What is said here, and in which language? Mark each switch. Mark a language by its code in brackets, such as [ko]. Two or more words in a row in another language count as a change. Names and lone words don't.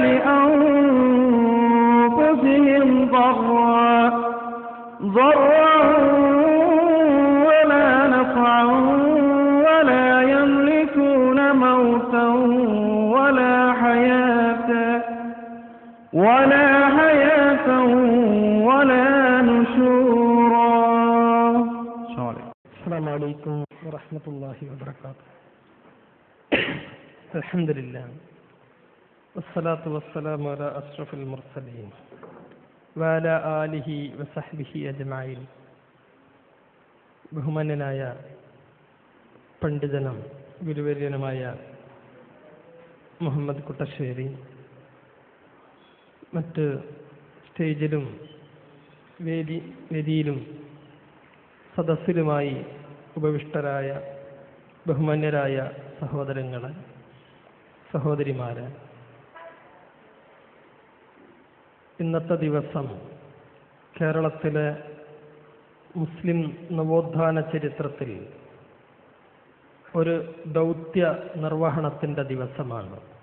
[ar] لأنفسهم ضرا ولا نفعا ولا يملكون موتا ولا حياة ولا نشورا. السلام عليكم ورحمة الله وبركاته. الحمد لله والصلاة والسلام على أشرف المرسلين وعلى آله وصحبه أجمعين. [ml] ബഹുമാന്യനായ പണ്ഡിതനും ഗുരുവര്യനുമായ മുഹമ്മദ് കുട്ടശ്ശേരി, മറ്റ് സ്റ്റേജിലും വേദിയിലും സദസ്സിലുമായി ഉപവിഷ്ടരായ ബഹുമാന്യരായ സഹോദരങ്ങളെ, സഹോദരിമാരെ, ഇന്നത്തെ ദിവസം കേരളത്തിലെ മുസ്ലിം നവോത്ഥാന ചരിത്രത്തിൽ ഒരു ദൗത്യ നിർവഹണത്തിൻ്റെ ദിവസമാണ്.